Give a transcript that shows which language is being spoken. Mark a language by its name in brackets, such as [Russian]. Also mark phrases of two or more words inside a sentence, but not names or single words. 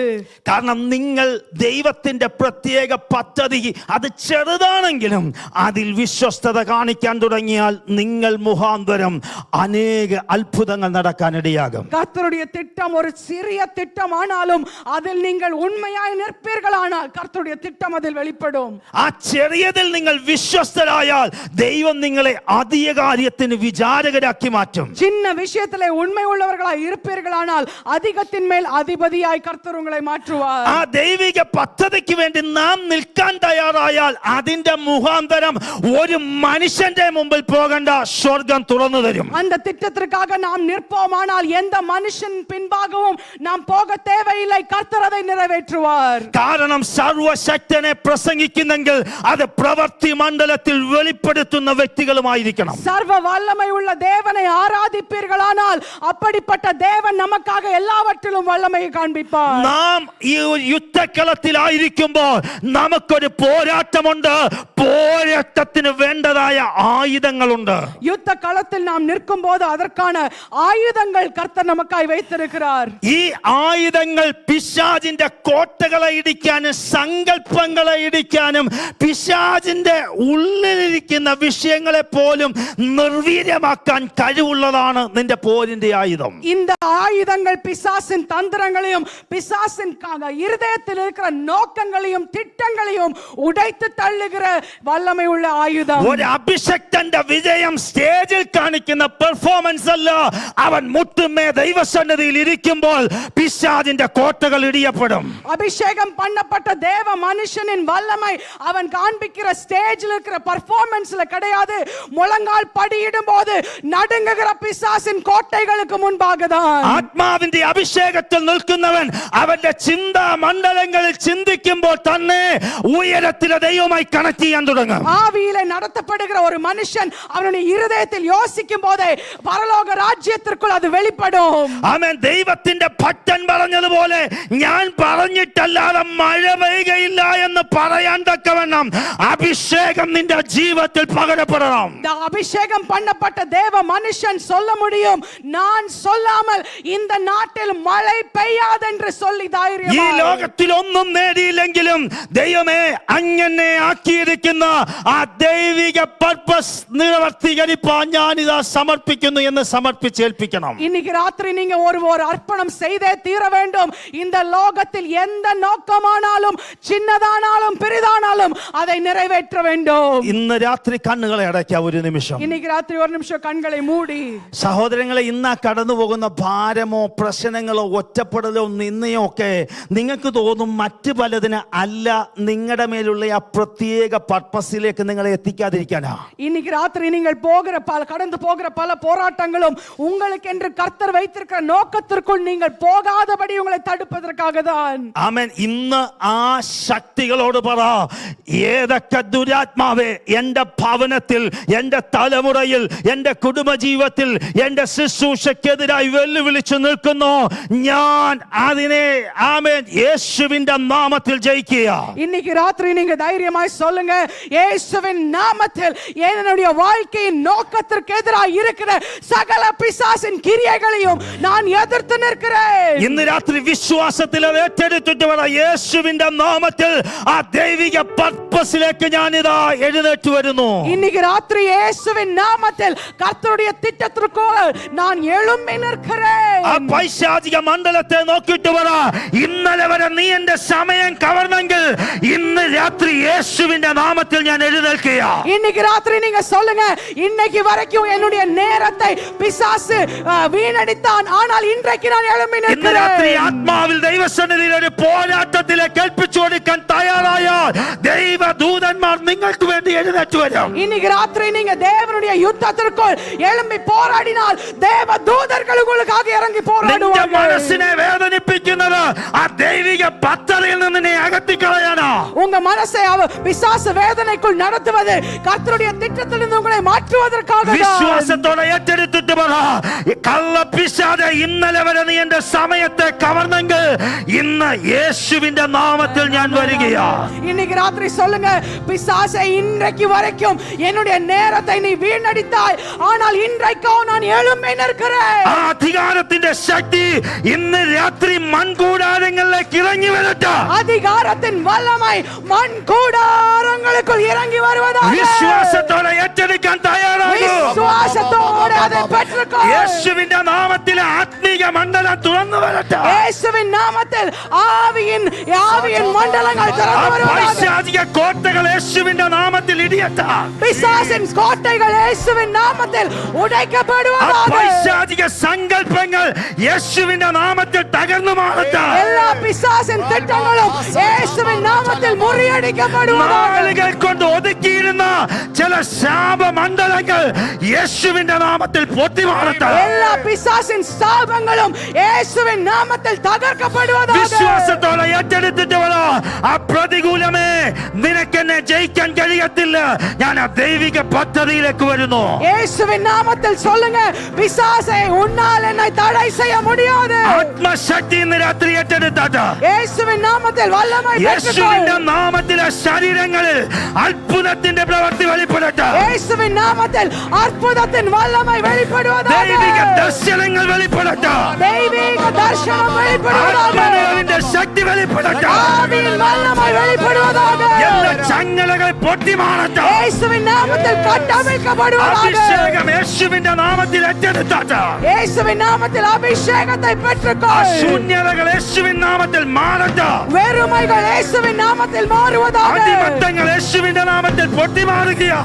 [Malayalam] കാരണം നിങ്ങൾ ദൈവത്തിന്റെ പ്രത്യേക പദ്ധതി അത് ചെറുതാണെങ്കിലും അതിൽ വിശ്വസ്തത കാണിക്കാൻ തുടങ്ങിയാൽ നിങ്ങൾ മുഖാന്തരം അനേക അത്ഭുതങ്ങൾ നടക്കാനിടയാകും. [Tamil] கர்த்தருடைய திட்டம் ஒரு சிறிய திட்டம் ஆனாலும் அதில் நீங்கள் உண்மையாய் நிற்பீர்களானால் கர்த்தருடைய திட்டம் அதில் வெளிப்படும். [Malayalam] ആ ചെറിയതിൽ നിങ്ങൾ വിശ്വസ്തരായാൽ ദൈവം നിങ്ങളെ അധിക കാര്യത്തിന് വിചാരകരാക്കി മാറ്റും. [Tamil] சின்ன விஷயத்திலே உண்மை உள்ளவர்களாய் இருப்பீர்களானால் அதிகத்தின் மேல் அதிபதியாய் கர்த்தர் உங்களை மாற்றுவார். [Malayalam] ആ ദൈവിക പദ്ധതിക്ക് വേണ്ടി നാം നിൽക്കാൻ തയ്യാറായാൽ അതിന്റെ മുഖാന്തരം ഒരു മനുഷ്യന്റെ മുമ്പിൽ പോകണ്ട, സ്വർഗം തുറന്നു തരും. [Tamil] அந்த திட்டத்திற்காக நாம் நிற்போமானால் எந்த மனுஷன் பின்பாகவும் நாம் போக தேவையில்லை, கர்த்தர் அதை நிறைவேற்றுவார். [Malayalam] കാരണം സർവശക്തനെ പ്രസംഗിക്കുന്നെങ്കിൽ അത് പ്രവൃത്തി മണ്ഡലത്തിൽ വെളിപ്പെടുത്തുന്ന വ്യക്തികളുമായിരിക്കണം. [Tamil] சர்வ வல்லமை உள்ள தேவனை ஆராதிப்பீர்களானால் அப்படிப்பட்ட தேவன் நமக்காக எல்லாவற்றிலும் வல்லமையை காண்பிப்பார். [Malayalam] നാം ഈ യുദ്ധക്കളത്തിലായിരിക്കുമ്പോൾ നമുക്കൊരു പോരാട്ടമുണ്ട്. പോരാട്ടത്തിന് വേണ്ടതായ ആയുധങ്ങളുണ്ട്. [Tamil] யுத்த களத்தில் நாம் நிற்கும் போது அதற்கான ஆயுதங்கள் கர்த்தர் நமக்காய் வைத்திருக்கிறார். [Malayalam] ഈ ആയുധങ്ങൾ പിശാചിന്റെ കോട്ടകളെ ഇടിക്കാനും സങ്കല്പങ്ങളെ ഇടിക്കാനും പിശാചിന്റെ ഉള്ളിലിരിക്കുന്ന വിഷയങ്ങളെ പോലും നിർവീര്യമാക്കാൻ കഴിവുള്ളതാണ് നിന്റെ പോരിന്റെ ആയുധം. [Tamil] இந்த ஆயுதங்கள் பிசாசின் தந்திரங்களையும் பிசாசின் இருதயத்தில் இருக்கிற நோக்கங்களையும் திட்டங்களையும் உடைத்து தள்ளுகிற வல்லமை உள்ள ஆயுதம். [Malayalam] ഒരു അഭിഷക്തന്റെ വിജയം സ്റ്റേജിൽ കാണിക്കുന്ന പെർഫോമൻസ് അല്ല, അവൻ മുട്ടുമേ ദൈവസന്നിധിയിൽ ഇരിക്കുമ്പോൾ പിശാചിന്റെ കോട്ടകൾ ഇടിയപ്പെടും. [Tamil] அபிஷேகம் பண்ணப்பட்ட தேவ மனுஷனின் வல்லமை அவன் காண்பிக்கிற ஸ்டேஜில் இருக்கிற பெர்ஃபார்மன்ஸ்ல கிடையாது, முழங்கால் படியிடும் போது நடுங்குகிற பிசாசின் கோட்டைகளுக்கு முன்பாக தான். [Malayalam] ആത്മാവിന്റെ അഭിഷേകത്തിൽ നിൽക്കുന്നവൻ അവന്റെ ചിന്താ മണ്ഡലങ്ങളിൽ ചിന്തിക്കുമ്പോൾ തന്നെ ഉയരത്തിലെ ദൈവമായി കണക്ട് ചെയ്യാൻ തുടങ്ങും. [Tamil] ஆவியிலே நடத்தப்படுகிற ஒரு மனுஷன் அவனுடைய இருதயத்தில் யோசிக்கும் போதே பரலோக ராஜ்யத்திற்குள் அது வெளிப்படும். [Malayalam] ആമേൻ. ദൈവത്തിന്റെ ഭക്തൻ പറഞ്ഞതുപോലെ ഞാൻ പറഞ്ഞിട്ടല്ലാതെ മഴ പെയ്യുകയില്ല എന്ന് പറയാൻ തക്കവണ്ണം അഭിഷേകം നിന്റെ ജീവിതത്തിൽ പകരപ്പെടണം. [Tamil] அபிஷேகம் பண்ணப்பட்ட தேவ மனுஷன் சொல்ல முடியும், நான் சொல்லாமல் இந்த நாட்டில் மழை பெய்யாது என்று சொல்லி தைரியம். [Malayalam] ഈ ലോകത്തിൽ ഒന്നും നേടിയില്ലെങ്കിലും ദൈവമേ അങ്ങനെ ആക്കിയിരിക്കുന്ന ആ ദൈവിക പർപ്പസ് നിവർത്തീകരിപ്പാൻ ഞാനിതാ സമർപ്പിക്കുന്നു എന്ന് സമർപ്പിച്ചേൽപ്പിക്കണം. [Tamil] இன்னைக்கு ராத்திரி நீங்க ஒரு அர்ப்பணம் செய்தே தீர வேண்டும். இந்த லோகத்தில் எந்த நோக்கமானாலும் சின்னதானாலும் பெரிதானாலும் அதை நிறைவேற்ற வேண்டும். [Malayalam] ഇന്ന് രാത്രി കണ്ണുകളെ അടയ്ക്കാം ഒരു നിമിഷം. [Tamil] இன்னைக்கு ராத்திரி ஒரு நிமிஷம் கண்களை மூடி. [Malayalam] സഹോദരങ്ങളെ, ഇന്ന് കടന്നു പോകുന്ന ഭാരമോ പ്രശ്നങ്ങളോ ഒറ്റപ്പെടലോ നിന്നയോ ഒക്കെ നിങ്ങൾക്ക് തോന്നും മറ്റു പലതിന് അല്ല നിങ്ങളുടെ മേൽ മുമ്പിലുള്ള ആ പ്രത്യേക പർപ്പസിലേക്ക് നിങ്ങളെ എത്തിക്കാതിരിക്കാനാ. [Tamil] இன்னைக்கு ராத்திரி நீங்கள் கடந்து போகிற பல போராட்டங்களும் உங்களுக்கு என்று கர்த்தர் வைத்திருக்கிற நோக்கத்திற்குள் நீங்கள் போகாதபடி உங்களை தடுப்பதற்காக தான். [Malayalam] ആമേൻ. ഇന്ന് ആ ശക്തികളോട് പറ, ഏതൊക്കെ ദുരാത്മാവേ എന്റെ ഭവനത്തിൽ, എന്റെ തലമുറയിൽ, എന്റെ കുടുംബജീവിതത്തിൽ, എന്റെ ശുശ്രൂഷക്കെതിരായി വെല്ലുവിളിച്ചു നിൽക്കുന്നു, ഞാൻ അതിനെ ആമേൻ യേശുവിന്റെ നാമത്തിൽ ജയിക്കുക. [Tamil] இன்னைக்கு ராத்திரி நீங்க தைரியமாய் சொல்லுங்க, இயேசுவின் நாமத்தில் என்னுடைய வாழ்க்கையின் நோக்கத்திற்கு எதிராக இருக்கிற சகல பிசாசின் கிரியைகளையும் நான் எதிர்த்து நிற்கிறேன். [Malayalam] ഇന്ന് രാത്രി വിശ്വാസത്തിൽ അത് ഏറ്റെടുത്തിട്ട് പറ, യേശുവിന്റെ നാമത്തിൽ ആ ദൈവിക പർപ്പസിലേക്ക് ഞാൻ ഇതാ എഴുന്നേറ്റ് വരുന്നു. [Tamil] இன்னைக்கு ராத்திரி இயேசுவின் நாமத்தில் கர்த்தருடைய திட்டத்திற்குள் நான் எழும்பி நிற்கிறேன். [Malayalam] ആ പൈശാചിക മണ്ഡലത്തെ നോക്കിയിട്ട് പറ, ഇന്നലെ വരെ നീ എന്റെ സമയം കവർന്നെങ്കിൽ ഇന്ന് രാത്രി യേശുവിന്റെ നാമത്തിൽ ഞാൻ എഴുന്നേൽക്കുക. [Tamil] இன்னைக்கு ராத்திரி நீங்க சொல்லுங்க, இன்னைக்கு வரைக்கும் என்னுடைய நேரத்தை பிசாசு வீணடித்தான், ஆனால் இன்றைக்கு நான் எழும்பி [Malayalam] ഇന്ന് [Tamil] நிற்கிறேன். [Malayalam] രാത്രി ആത്മാവിൽ ദൈവസന്നിധിയിൽ ഒരു പോരാട്ടത്തിലേക്ക് ഏൽപ്പിച്ചു കൊടുക്കാൻ തയ്യാറായാൽ ദൈവദൂതന്മാർ നിങ്ങൾക്ക് വേണ്ടി എഴുന്നേറ്റ് വരും. [Tamil] இன்னைக்கு ராத்திரி நீங்க தேவனுடைய யுத்தத்திற்குள் எழும்பி போராடினால் தேவ தூதர்கள் உங்களுக்காக இறங்கி [Malayalam] നിന്റെ [Tamil] போராடுவார்கள். [Malayalam] മനസ്സിനെ വേദനിപ്പിക്കുന്നത് ആ ദൈവിക പദ്ധതിയിൽ നിന്ന് നീ അകറ്റിക്കളയാനാ. [Tamil] உங்க மனசை பிசாசு வேதனைக்குள் நடத்துவது கர்த்தருடைய திட்டத்திலிருந்து உங்களை மாற்றுவதற்காக தான். [Malayalam] വിശ്വാസത്തോടെ ഏറ്റെടുത്തിട്ട് പറ, കള്ളപ്പിശാചേ ഇന്നലെ വരെ നീ എന്റെ സമയത്തെ കവർന്നെങ്കിൽ ഇന്ന് യേശുവിന്റെ നാമത്തിൽ ഞാൻ വരികയാ. [Tamil] இன்னைக்கு ராத்திரி சொல்லுங்க, பிசாசே இன்றைக்கு வரைக்கும் என்னுடைய நேரத்தை நீ வீணடித்தாய், ஆனால் இன்றைக்கோ நான் எழும்பி நிற்கிறேன். [Malayalam] ആ അധികാരത്തിന്റെ ശക്തി ഇന്ന് രാത്രി മൺകൂടാരങ്ങളിലേക്ക് ഇറങ്ങി വരട്ടെ. [Tamil] அதிகாரத்தின் வல்லமை மண் கூடாரங்களுக்குள் இறங்கி வருவதாக. [Malayalam] വിശ്വാസത്തോടെ ഏറ്റെടുക്കാൻ തയ്യാറാകൂ. [Tamil] விசுவாசத்தோடு அதை பெற்றுக்கொள். [Malayalam] യേശുവിന്റെ നാമത്തിൽ ആത്മീക മണ്ഡലം തുറന്നു വരട്ടെ. [Tamil] இயேசுவின் நாமத்தில் ஆவியின் மண்டலங்கள் திறந்து வருவதாக. [Malayalam] പൈശാചിക കോട്ടകൾ യേശുവിന്റെ നാമത്തിൽ ഇടിയട്ടെ. [Tamil] பிசாசின் கோட்டைகள் இயேசுவின் நாமத்தில் உடைக்கப்படுவதாக. [Malayalam] പൈശാചിക സങ്കല്പങ്ങൾ യേശുവിന്റെ നാമത്തിൽ തകർന്നു മാറട്ടെ. [Tamil] எல்லா பிசாசின் திட்டங்களும் இயேசுவின் நாமத்தில் முறியடிக்கப்படுவதாக. [Malayalam] നാളുകൾ കൊണ്ട് ഒതുക്കിയിരുന്ന ചില ശാപമണ്ഡലങ്ങൾ യേശുവിന്റെ നാമത്തിൽ പൊട്ടിമാറട്ടെ. [Tamil] எல்லா பிசாசின் சாபங்களும் இயேசுவின் நாமத்தில் தகர்க்கப்படுவதாக. [Malayalam] വിശ്വാസത്തോടെ ഏറ്റെടുത്തിട്ട് പറ, ആ പ്രതികൂലമേ നിനക്കെന്നെ ജയിക്കാൻ കഴിയത്തില്ല, ഞാൻ ആ ദൈവിക പദ്ധതിയിലേക്ക് വരുന്നു. [Tamil] இயேசுவின் நாமத்தில் சொல்லுங்க, பிசாசே உன்னால் என்னை தடை செய்ய முடியாது. [Malayalam] ആത്മശക്തി ഇന്ന് രാത്രി ഏറ്റെടുത്താട്ട് [Tamil] இயேசுவின் நாமத்தில் வல்லமை [Malayalam] യേശുവിന്റെ [Tamil] பெற்றுக்கொள். [Malayalam] നാമത്തിലെ ശരീരങ്ങളിൽ അത്ഭുതത്തിന്റെ പ്രവൃത്തി വെളിപ്പെടട്ടെ. [Tamil] இயேசுவின் நாமத்தில் அற்புதத்தின் வல்லமை வெளிப்படுவதாக. [Malayalam] ദൈവിക ദർശനങ്ങൾ വെളിപ്പെടട്ടെ. [Tamil] தெய்வீக தரிசனம் வெளிப்படுவதாக. [Malayalam] ആത്മാവിന്റെ ശക്തി വെളിപ്പെടട്ടെ. [Tamil] ஆவியின் வல்லமை வெளிப்படுவதாக. [Malayalam] എല്ലാ ചങ്ങലകൾ പൊട്ടിമാറട്ടെ. [Tamil] இயேசுவின் நாமத்தில் கட்டமைக்கப்படுவதாக. [Malayalam] അഭിഷേകം യേശുവിന്റെ നാമത്തിൽ ഏറ്റെടുത്താട്ട് [Tamil] இயேசுவின் நாமத்தில் அபிஷேகத்தை பெற்றுக்கொள். [Malayalam] ശൂന്യതകൾ യേശുവിൻ നാമത്തിൽ മാറട്ടെ. [Tamil] வெறுமைகள் இயேசுவின் நாமத்தில் மாறுவதாக. [Malayalam] അടിമത്തങ്ങൾ യേശുവിന്റെ നാമത്തിൽ പൊട്ടിമാറുകയാ.